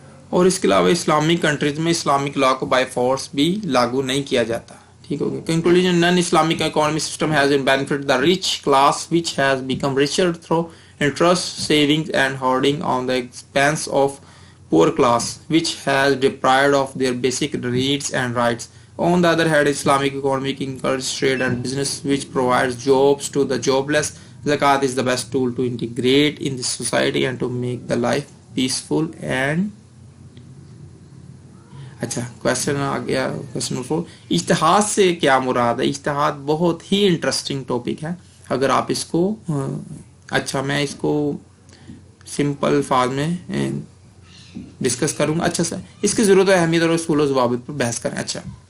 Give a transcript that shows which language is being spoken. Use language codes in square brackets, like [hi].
[ur] اور اس کے علاوہ اسلامک کنٹریز میں اسلامک لا کو بائی فورس بھی لاگو نہیں کیا جاتا، ٹھیک ہو گیا۔ [en] Conclusion, non Islamic economy system has benefit the rich class which has become richer through interest savings and hoarding on the expense of poor class which has deprived of their basic needs and rights. On the other hand, Islamic economy encourages trade and business which provides jobs to the jobless. Zakat is the best tool to integrate in this society and to make the life peaceful and [ur] اچھا question آ گیا، question number 4، اجتہاد سے کیا مراد ہے؟ اجتہاد بہت ہی interesting topic ہے، اگر آپ اس کو اچھا میں اس کو سمپل الفاظ میں ڈسکس کروں گا۔ اچھا سر، اس کی ضرورت ہے اہمیت اور اصول و ضوابط پر بحث کریں۔ اچھا،